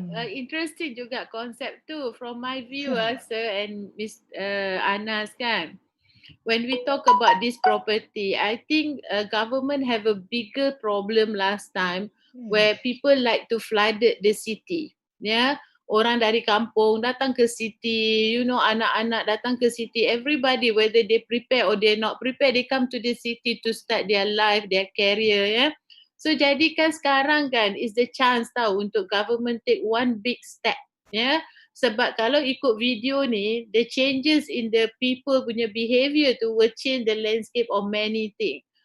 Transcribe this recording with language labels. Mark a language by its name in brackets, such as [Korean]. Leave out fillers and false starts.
[English] Interesting [Malay] juga konsep tu [English] from my view, sir and Miss Anas, kan. When we talk about this property, I think government have a bigger problem last time where people like to flooded the city. [Malay] Yeah, orang dari kampung datang ke city, anak-anak datang ke city. [English] Everybody, whether they prepare or they're not prepared, they come to the city to start their life, their career. Yeah. So [Malay] jadikan sekarang kan [English] is the chance [Malay] tau untuk [English] government take one big step. Yeah. [Malay] Sebab kalau ikut video ni, [English] the changes in the people punya behaviour tu will change the landscape of many things.